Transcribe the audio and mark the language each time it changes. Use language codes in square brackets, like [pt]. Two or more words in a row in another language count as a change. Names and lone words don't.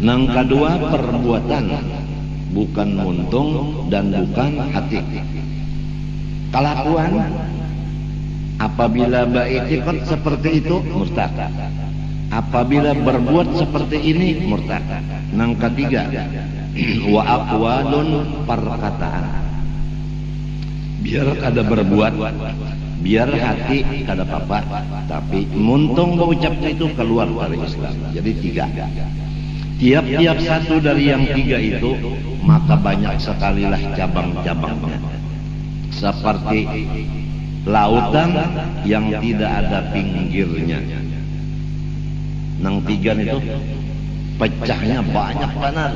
[id] Nang kedua perbuatan, bukan muntung dan bukan hati. Kelakuan apabila beriktikad seperti itu murtad. Apabila berbuat seperti ini murtad. Nang ketiga [ar] وأقوال, [id] perkataan. Biar kada berbuat, biar hati kada apa-apa, tapi muntung berucapnya itu keluar dari Islam. Jadi tiga. Tiap-tiap satu dari yang tiga itu maka banyak sekalilah cabang-cabangnya. Seperti lautan yang tidak ada pinggirnya. Nang tiga itu pecahnya banyak banget.